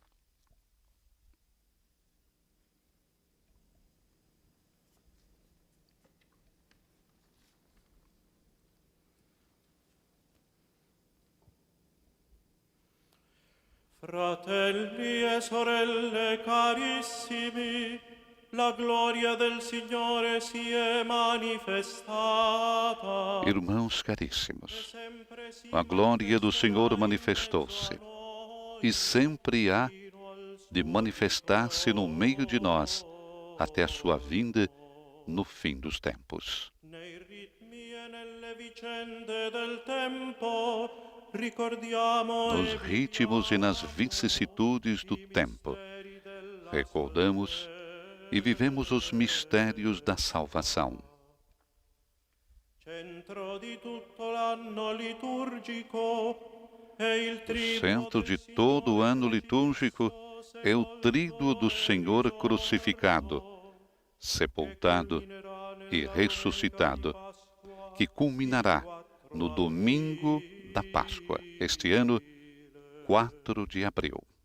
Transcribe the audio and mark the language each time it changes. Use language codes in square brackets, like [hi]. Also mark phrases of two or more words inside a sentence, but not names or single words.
[it] Fratelli e sorelle carissimi, la gloria del Signore si è manifestata. [pt] Irmãos caríssimos, a glória do Senhor manifestou-se e sempre há de manifestar-se no meio de nós até a sua vinda no fim dos tempos. [it] Nei ritmi e nelle vicende del tempo [pt] nos ritmos e nas vicissitudes do tempo, recordamos e vivemos os mistérios da salvação. O centro de todo o ano litúrgico é o tríduo do Senhor crucificado, sepultado e ressuscitado, que culminará no domingo da Páscoa, este ano, 4 de abril.